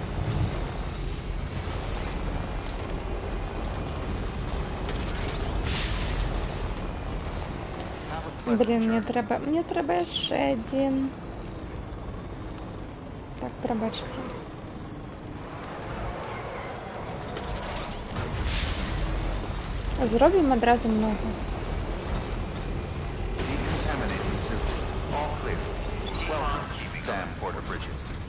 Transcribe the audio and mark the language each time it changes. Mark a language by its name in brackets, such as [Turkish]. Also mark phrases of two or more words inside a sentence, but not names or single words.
[Belarusian] Блін, мне трэба яшчэ адзін. Так, прабачце. Зробім адразу многа. [English] Decontaminating suit. All clear. Welcome, Sam Porter Bridges.